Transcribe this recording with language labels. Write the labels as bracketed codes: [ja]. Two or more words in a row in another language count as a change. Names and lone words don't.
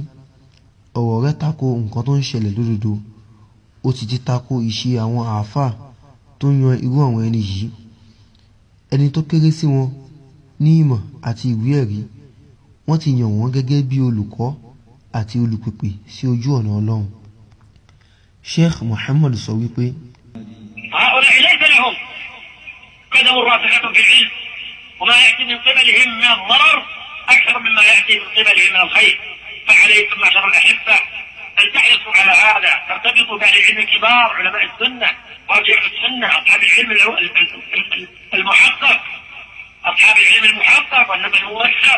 [yo] Ọ̀rọ̀ rẹ̀ tako nǹkan tó ń ṣẹlẹ̀ lódodo. Ó ti tako ìṣe àwọn àáfàá tó yan irú àwọn ẹni yìí. Ẹni tó kéré sí wọn ní ìmọ̀ àti ìwé ẹ̀rí, wọ́n ti yàn wọ́n gẹ́gẹ́ bí olùkọ́ àti olùpèpè sí ojú ọ̀nà Ọlọ́run. Sheikh Muhammad sọ wípé [ar] هؤلاء ليس لهم قدم راسخة في العلم وما يأتي من قبلهم من الضرر أكثر مما يأتي من قبلهم من الخير. فعليكم معشر الأحبة أن تحرصوا على هذا، ترتبطوا بأهل العلم الكبار علماء السنة وارجعوا السنة أصحاب العلم المحقق، أصحاب العلم المحقق والنبي الموثق.